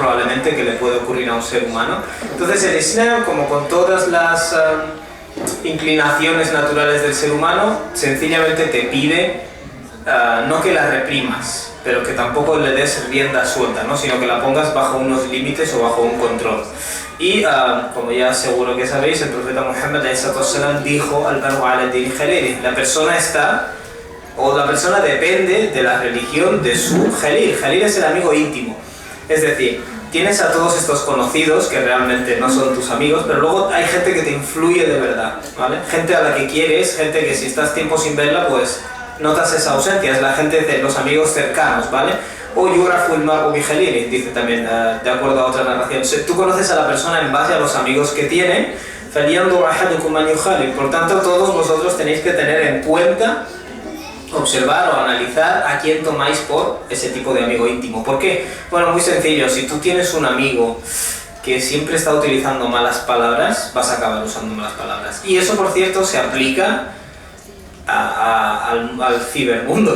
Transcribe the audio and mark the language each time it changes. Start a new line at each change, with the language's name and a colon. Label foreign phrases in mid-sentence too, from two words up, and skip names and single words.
Spanish: Probablemente que le puede ocurrir a un ser humano. Entonces el Islam, como con todas las inclinaciones naturales del ser humano, sencillamente te pide no que la reprimas, pero que tampoco le des rienda suelta, ¿no? Sino que la pongas bajo unos límites o bajo un control. Y como ya seguro que sabéis, el profeta Muhammad dijo:
Arabic: المرء على دين خليله,
Spanish: la persona depende de la religión de su khalil. Khalil es el amigo íntimo, es decir, tienes a todos estos conocidos que realmente no son tus amigos, pero luego hay gente que te influye de verdad, ¿vale? Gente a la que quieres, gente que si estás tiempo sin verla, pues notas esa ausencia, es la gente de los amigos cercanos, ¿vale?
Arabic: O يعرف المرء بخليله,
Spanish: dice también, de acuerdo a otra narración. Tú conoces a la persona en base a los amigos que tiene.
Arabic: فَلْيَنْظُرْ أَحَدُكُمْ مَنْ يُخَالِلُ.
Spanish: Por tanto, todos vosotros tenéis que tener en cuenta, observar o analizar a quién tomáis por ese tipo de amigo íntimo. ¿Por qué? Bueno, muy sencillo. Si tú tienes un amigo que siempre está utilizando malas palabras, vas a acabar usando malas palabras. Y eso, por cierto, se aplica al cibermundo.